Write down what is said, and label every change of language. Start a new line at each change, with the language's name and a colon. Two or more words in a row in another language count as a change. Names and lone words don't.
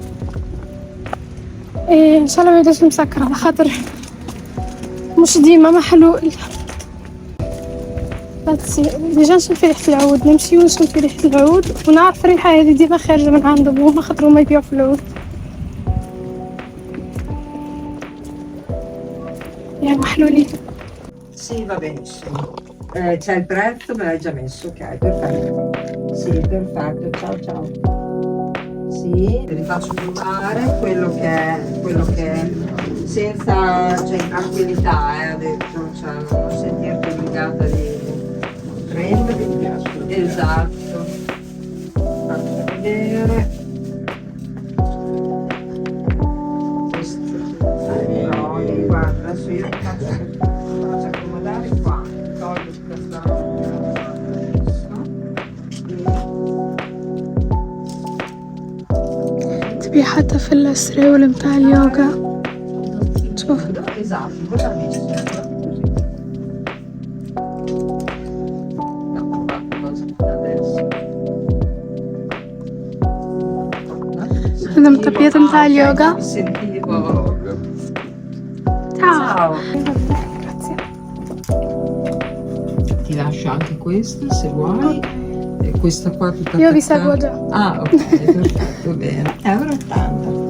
Arabic: ان شاء الله ما يداش مسكر على خاطر مش ديما محلول. ديجا نشم في ريحة العود، نمشي ونشم في ريحة العود ونعرف الريحة هذه ديما خارجة من عند بوما خاطر هما يبيعوا في العود. يا محلولين.
Italian: Sì, va benissimo. C'è il prezzo, me l'hai già messo, ok, perfetto. Sì, perfetto, ciao ciao. Sì, te li faccio provare quello che è senza, cioè in tranquillità, ha detto, cioè non sentirti obbligata di prendere. Esatto. Faccio vedere. Questo. No, guarda, adesso io ti faccio accomodare qua. Tolgo questa
Arabic: تبي حتى في السراول متاع اليوغا. شوف
Italian: esatto, cosa ha messo?
Arabic: هذا مطبيات متاع اليوغا.
Italian: Ciao. Ti lascio anche questa se vuoi. E questa qua tutta Io vi attaccata. seguo già. Ah, ok, perfetto, bene. €1,80.